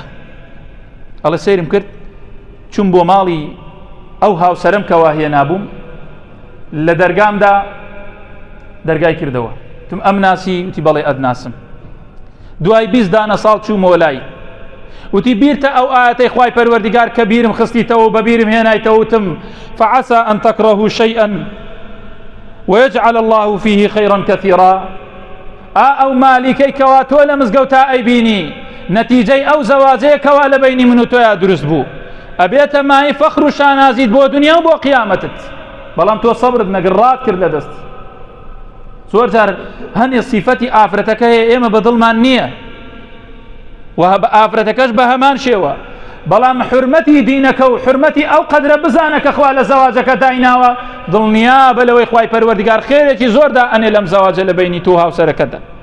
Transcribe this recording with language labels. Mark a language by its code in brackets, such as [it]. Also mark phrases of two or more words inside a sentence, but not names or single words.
[ckb] ئەڵێ سەیرم کرد، چوم بۆ ماڵی ئەو هاوسەرم کەوا هێنابووم، لە دەرگامدا دەرگای کردەوە، تم ئەم ناسی؟ وتی بەڵێ ئەدناسم. دوای 20 دانە ساڵ چوومەوە لای، وتی بیرتە ئەو ئاەتەی خوای پەروەردیگار کە بیرم خستیتەوە و بە بیرم هێنایتەوە، وتم [ar] فعسى أن تكرهوا شيئا ويجعل الله فيه خيرا كثيرا. [ckb] ئەو مالیکەی کەوا تۆ لە مزگەوتا ئەیبینی نەتیجەی ئەو زەواجەیە کەوا لە بینی من و تۆیا دروست بوو، ئەبێتە مای فەخر و شانازیت بۆ دنیا و بۆ قیامەتت، بەڵام تۆ سەبرت نەگڕات کرد لە دەست. زۆر جار هەنێ صیفەتی ئافرەتەکە هەیە ئێمە بەدڵمان نییە و ئافرەتەکەش بە هەمان شێوە، بەڵام حرمەتی دینەکە و حرمەتی ئەو قەدرە بزانە کە خوا لە زەواجەکە دایناوە، دڵنیا بە لەوەی خوای پەروەردیگار خێرێکی زۆردا ئەنێ لەم زەواجە لە بینی تۆ هاوسەرەکەتدا.